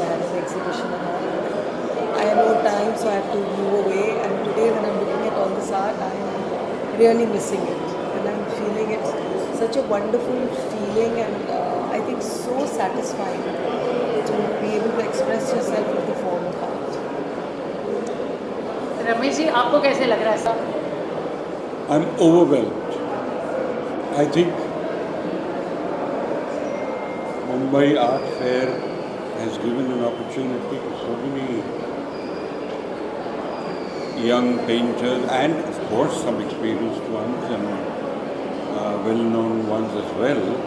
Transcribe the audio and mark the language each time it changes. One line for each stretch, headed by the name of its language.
English: I had an exhibition and all. I had no time, so I had to move away. And today, when I'm looking at all this art, I'm really missing it, and I'm feeling it such a wonderful feeling, and I think so satisfying to be able to express yourself in the form of art.
Hindi: Ramesh ji, आपको कैसे लग रहा है सब?
English: I'm overwhelmed. I think Mumbai Art Fair has given an opportunity to so many young painters and of course some experienced ones and well-known ones as well.